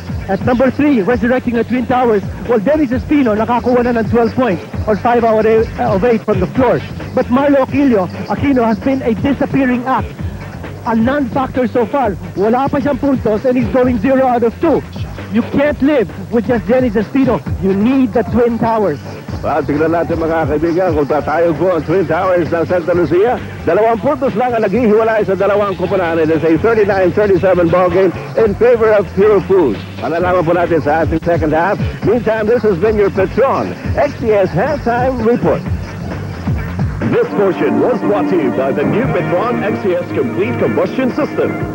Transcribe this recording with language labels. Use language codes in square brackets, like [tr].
[en] At number 3, resurrecting the Twin Towers, well, Dennis Espino [tl] nakakuha na ng [en] 12 points or 5 out of 8 from the floor. But Marlo Aquino has been a disappearing act. A non-factor so far. [tl] Wala pa siyang puntos [en] and he's going 0 out of 2. You can't live with just Dennis Espino. You need the Twin Towers. [tl] Well, tignan natin mga kaibigan kung tatayo ko ang Twin Towers ng Santa Lucia. 2 puntos lang ang naghihiwalay sa dalawang kupunan. [en] It is a 39-37 ball game in favor of Pure Foods. [tl] Malalaman po natin sa ating [en] second half. Meantime, this has been your Petron XCS Halftime Report. This portion was brought to you by the new Petron XCS Complete Combustion System.